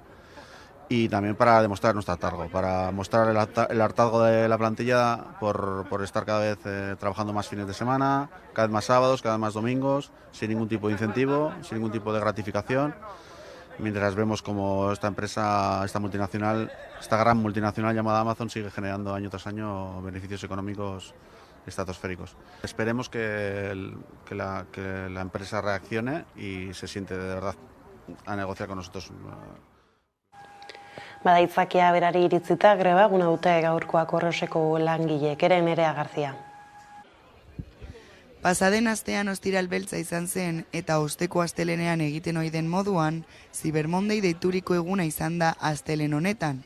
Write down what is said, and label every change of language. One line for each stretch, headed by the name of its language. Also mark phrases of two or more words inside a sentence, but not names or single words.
Spanish: Y también para demostrar nuestro hartazgo, para mostrar el hartazgo de la plantilla por estar cada vez trabajando más fines de semana, cada vez más sábados, cada vez más domingos, sin ningún tipo de incentivo, sin ningún tipo de gratificación, mientras vemos como esta empresa, esta gran multinacional llamada Amazon sigue generando año tras año beneficios económicos estratosféricos. Esperemos que la empresa reaccione y se siente de verdad a negociar con nosotros.
Basque: Badaitzakia berari iritzita greba eguna dute gaurkoa Korreoseko langileek ere. Nerea Garzia. Pasaden astean ostiral beltza izan zen eta osteko astelenean egiten ohi den moduan, Cyber Monday deituriko eguna izan da astelen honetan.